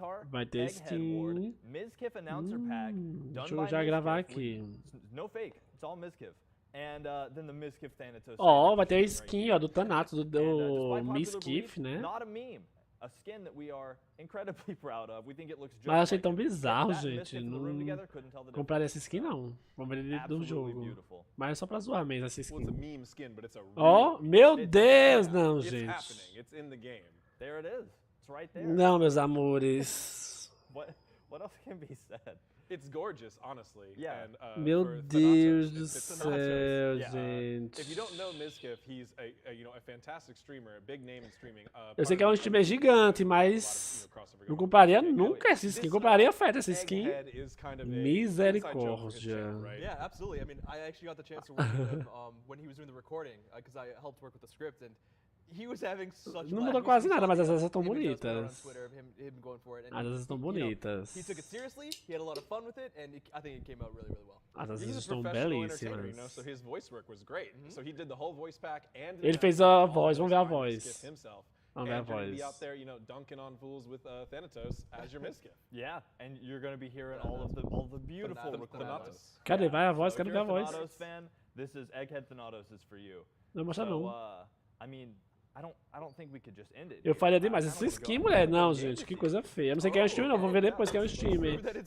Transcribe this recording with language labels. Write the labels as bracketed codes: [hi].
[pt] Vai ter skin. [en] Miskiff announcer pack. [pt] Deixa eu já gravar aqui. [en] No fake. It's all Miskiff. And then the Miskiff Thanatos. [pt] Ó, vai ter a skin, ó, do Thanatos, do Miskiff, né? [en] Not a meme. A skin that we are incredibly proud of. We think it looks just. [pt] Mas eu achei tão bizarro, gente. Não compraria essa skin, não. Vamos ver ele do jogo. Mas é só pra zoar mesmo essa skin. Ó, meu Deus, não, gente. [en] There it is. It's right there. [pt] Não, meus amores. [en] What else can be said? It's gorgeous, honestly. Yeah. And, [pt] meu Deus do céu, gente. [en] If you don't know Miskiff, he's a fantastic streamer, a big name in streaming. [pt] Eu sei que é um streamer gigante, mas não compraria nunca essa skin. Compraria feta essa skin. Misericórdia. [en] Yeah, absolutely. I mean, I actually got the chance to work with him when he was doing the recording, because I helped work with the script, and he was having such. [pt] Não mudou quase nada, mas essas estão bonitas. Essas estão bonitas. [en] He took it seriously. He had a lot of fun with it, and I think it came out really, really well. Essas estão belíssimas. So his voice work was great. So he did the whole voice pack and [pt] ele fez a voz, vamos ver a voz. Vamos ver a voz. [en] Be out there, dunking on fools with Thanatos as your Miskiff. Yeah, and you're going to be hearing all of the beautiful Thanatos. [pt] Cadê? Vai a voz, quero ver a voz. [en] If you're a Thanatos fan, this is Egghead Thanatos is for you. [pt] Não mostra não. [en] I mean, I don't think we could just end it. [pt] Eu faria demais. Essa skin, mulher. Não, gente, que coisa feia. Eu não sei quem é o streamer, não. Vou ver depois quem é o streamer.